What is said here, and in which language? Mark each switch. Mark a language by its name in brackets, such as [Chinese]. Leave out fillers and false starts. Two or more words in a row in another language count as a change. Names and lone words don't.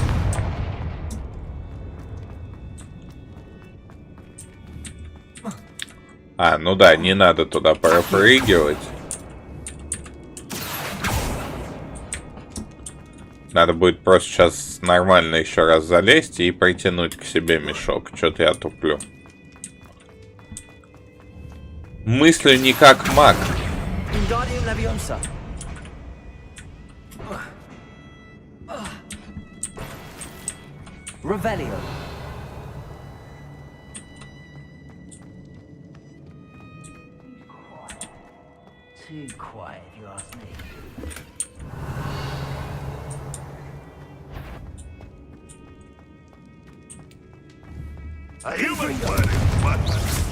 [Russian] А, ну да, не надо туда пропрыгивать. Надо будет просто сейчас нормально еще раз залезть и притянуть к себе мешок. Что-то я туплю. Мыслю не как маг. Wingardium Leviosa. Revelio. [English] Too quiet, if you ask me. A human word is worthless.